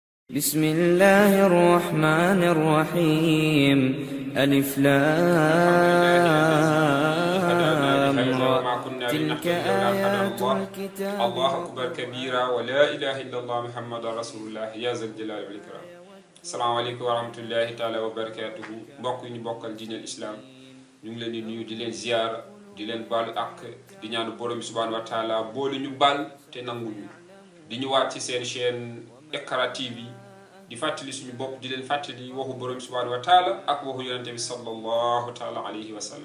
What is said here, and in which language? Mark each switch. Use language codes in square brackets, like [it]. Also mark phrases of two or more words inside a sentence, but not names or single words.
[ar] بسم الله الرحمن الرحيم ألف لام را تلك آيات الكتاب الله أكبر كبيرا ولا إله إلا الله محمد رسول الله يا ذا الجلال والإكرام. السلام عليكم ورحمة الله تعالى وبركاته. [wo] mbokk yi ñu bokkal diine l'islam ñu ngi leen di nuyu di leen ziyaara di leen baalu ak di ñaanu borom bi [ar] سبحانه وتعالى [wo] boole ñu baal te nanguñu di ñu waat ci seen chaîne Iqra TV di fàttali suñu bopp di leen fàttali waxu borom [ar] سبحانه وتعالى [wo] ak waxu yonente bi [ar] صلى الله تعالى عليه وسلم.